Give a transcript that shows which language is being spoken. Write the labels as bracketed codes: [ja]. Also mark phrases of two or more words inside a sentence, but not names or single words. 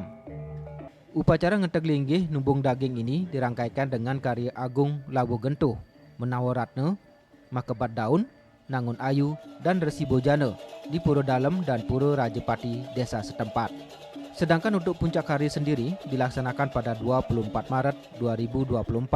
[id] Upacara Ngentek Linggih Numbung Daging ini dirangkaikan dengan karya Agung Lawu Gentuh, Menawaratne, Makebat Daun, Nangun Ayu, dan Resi Bojana di Pura Dalem dan Pura Rajapati desa setempat. Sedangkan untuk puncak hari sendiri dilaksanakan pada 24 Maret 2024.